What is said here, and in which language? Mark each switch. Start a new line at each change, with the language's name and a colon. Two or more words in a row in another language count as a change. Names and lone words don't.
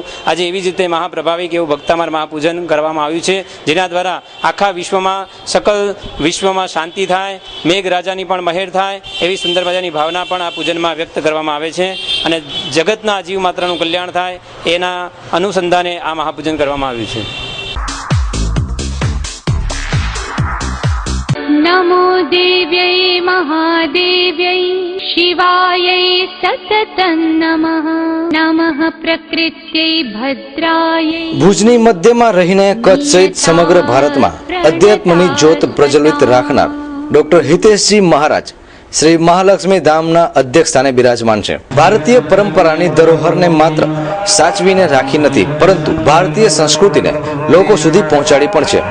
Gujarati: આજે એવી જ રીતે મહાપ્રભાવિક એવું ભક્તામાર મહાપૂજન કરવામાં આવ્યું છે, જેના દ્વારા આખા વિશ્વમાં સકલ વિશ્વમાં શાંતિ થાય, મેઘરાજાની પણ મહેર થાય એવી સુંદર મજાની ભાવના પણ આ પૂજનમાં વ્યક્ત કરવામાં આવે છે અને જગતના જીવ માત્રનું કલ્યાણ થાય એના અનુસંધાને આ મહાપૂજન કરવામાં આવ્યું છે.
Sanskrit: नमो देव्यै महादेव्यै शिवायै सततं नमः नमः प्रकृत्यै भद्रायै.
Gujarati: ભુજની મધ્યમાં રહીને કચ્છ સહિત સમગ્ર ભારતમાં અધ્યાત્મની જ્યોત પ્રજ્વલિત રાખનાર ડોક્ટર હિતેશજી મહારાજ શ્રી મહાલક્ષ્મી ધામના અધ્યક્ષ સ્થાને બિરાજમાન છે. ભારતીય પરંપરાની ધરોહરને માત્ર સાચવીને રાખી નથી, પરંતુ ભારતીય સંસ્કૃતિને લોકો સુધી પહોંચાડી પણ છે.